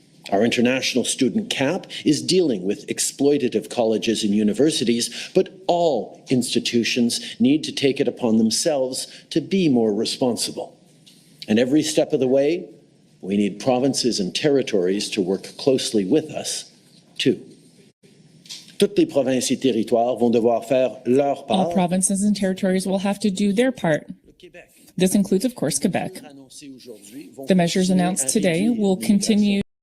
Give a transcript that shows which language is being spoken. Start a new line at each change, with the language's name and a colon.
English: Our international student cap is dealing with exploitative colleges and universities, but all institutions need to take it upon themselves to be more responsible. And every step of the way, we need provinces and territories to work closely with us, too.
French: Toutes les provinces et territoires vont devoir faire leur part.
English: All provinces and territories will have to do their part. This includes, of course, Quebec. The measures announced today will continue